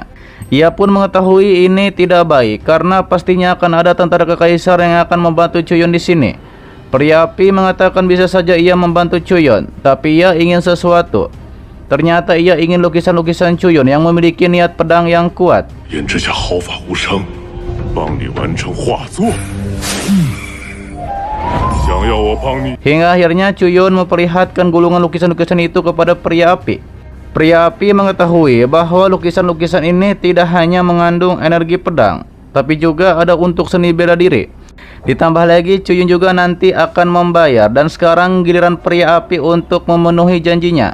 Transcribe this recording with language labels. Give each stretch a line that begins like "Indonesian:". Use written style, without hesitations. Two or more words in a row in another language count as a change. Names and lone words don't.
Indonesian: Ia pun mengetahui ini tidak baik karena pastinya akan ada tentara kekaisar yang akan membantu Cuyun di sini. Pria api mengatakan bisa saja ia membantu Cuyun, tapi ia ingin sesuatu. Ternyata ia ingin lukisan-lukisan Cuyun yang memiliki niat pedang yang kuat.
Chinese: 言之下毫发无伤，帮你完成画作。想要我帮你？
Indonesian: Hingga akhirnya Cuyun memperlihatkan gulungan lukisan-lukisan itu kepada pria api. Pria api mengetahui bahwa lukisan-lukisan ini tidak hanya mengandung energi pedang, tapi juga ada untuk seni bela diri. Ditambah lagi Cuyun juga nanti akan membayar, dan sekarang giliran pria api untuk memenuhi janjinya.